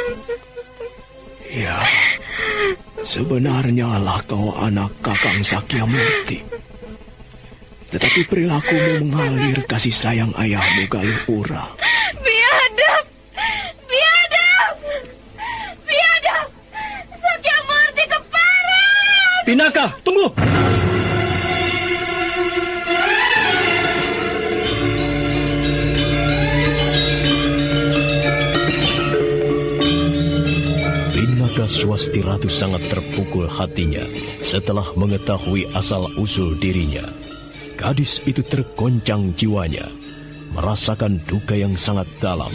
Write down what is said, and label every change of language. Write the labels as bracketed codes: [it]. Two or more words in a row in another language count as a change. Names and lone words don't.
[id] Ya, sebenarnya lah kau anak Kakang Sakyamurti. Tetapi perilakumu mengalir kasih sayang ayahmu Galuh Urang. Biadab! Biadab! Biadab! Sakyamurti keparat! Pinaka, tunggu! Pinaka Swasti Ratu sangat terpukul hatinya setelah mengetahui asal-usul dirinya. Gadis itu tergoncang jiwanya, merasakan duka yang sangat dalam.